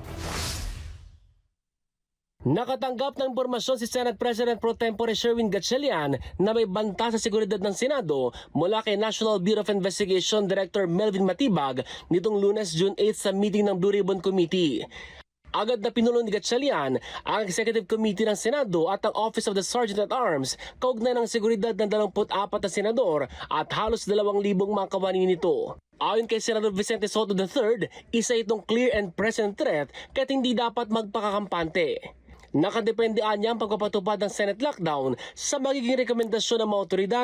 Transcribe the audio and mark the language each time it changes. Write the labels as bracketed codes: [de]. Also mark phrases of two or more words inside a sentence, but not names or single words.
[tl] Nakatanggap ng impormasyon si Senate President Pro Tempore Sherwin Gatchalian na may banta sa seguridad ng Senado mula kay National Bureau of Investigation Director Melvin Matibag nitong Lunes, June 8 sa meeting ng Blue Ribbon Committee. Agad na pinulong ni Gatchalian ang Executive Committee ng Senado at ang Office of the Sergeant at Arms kaugnay ng seguridad ng 24 na senador at halos 2,000 mga kawani nito. Ayon kay Senador Vicente Soto III, isa itong [en] clear and present threat [tl] kahit hindi dapat magpakakampante. Nakadependean niya ang pagpapatupad ng [en] Senate lockdown [tl] sa magiging rekomendasyon ng mga otoridad.